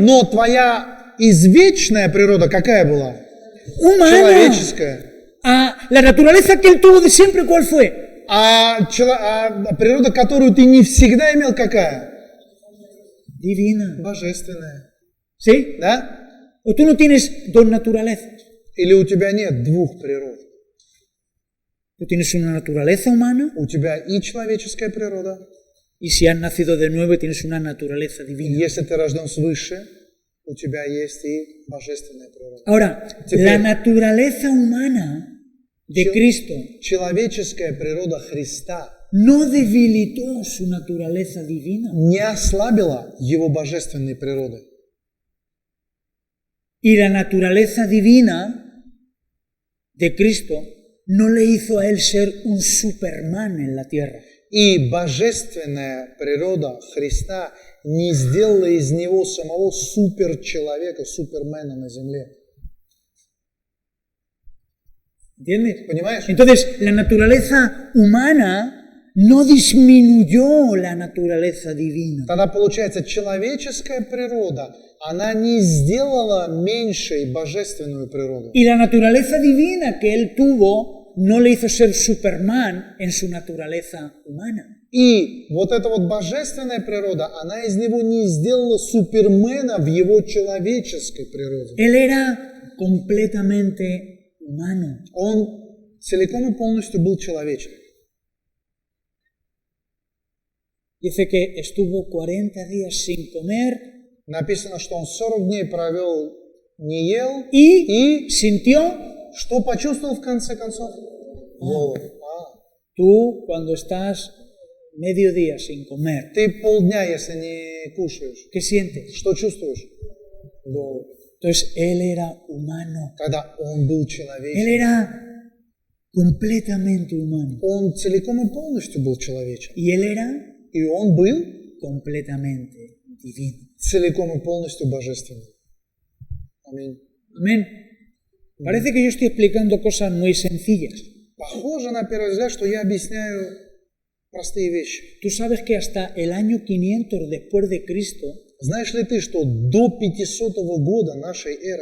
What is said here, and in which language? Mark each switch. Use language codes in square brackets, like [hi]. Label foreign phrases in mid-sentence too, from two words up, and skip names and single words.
[ru] Но твоя извечная природа какая была? [es] Humana. [ru] Человеческая. [es] La naturaleza que Él tuvo de siempre, ¿cuál fue? [ru] А природа, которую ты не всегда имел, какая? [es] Divina. [ru] Божественная. [es] ¿Sí? [ru] Да? [es] O tú no tienes dos naturalezas. [ru] Или у тебя нет двух природ? [es] Tú tienes una naturaleza humana [ru] У тебя и человеческая природа, [es] y si has nacido de nuevo tienes una naturaleza [ru] и [es] divina. [ru] если ты рожден свыше, у тебя есть и божественная природа. [es] Ahora, [ru] Теперь. [es] la naturaleza humana de Cristo [ru] Человеческая природа Христа [es] no debilitó su naturaleza divina. [ru] не ослабила его божественной природы. [es] Y la naturaleza divina de Cristo no le hizo a Él ser un Superman en la tierra. [ru] И божественная природа Христа не сделала из него самого суперчеловека, супермена на земле. [es] ¿Entiendes? [ru] Понимаешь? [es] Entonces, la naturaleza humana no disminuyó la naturaleza divina. [ru] Тогда получается, человеческая природа, она не сделала меньшей божественную природу. [es] Y la naturaleza divina que Él tuvo no le hizo ser Superman en su naturaleza humana. [ru] И вот эта вот божественная природа, она из него не сделала супермена в его человеческой природе. [es] Él era completamente humano. [ru] Он целиком и полностью был человечен. [es] Dice que estuvo 40 días sin comer [ru] Написано, что он 40 дней провел, не ел, [es] y [ru] и [es] sintió. [ru] что почувствовал в конце концов? Голод. [es] Tú cuando estás medio día sin comer, [ru] Ты полдня, если не кушаешь, [es] ¿qué sientes? [ru] что чувствуешь? Голод. [es] Entonces él era humano, [ru] Когда он был [es] él [ru] человечен, [es] era completamente humano [ru] он целиком и полностью был человечен. [es] y él era [ru] И он был [es] completamente divino. [ru] целиком и полностью божественным. Аминь. [es] Amén. Parece que yo estoy explicando cosas muy sencillas. [ru] Похоже на первый взгляд, что я объясняю простые вещи. [es] Tú sabes que hasta el año 500 después de Cristo [ru] Знаешь ли ты, что до 500 года нашей эры,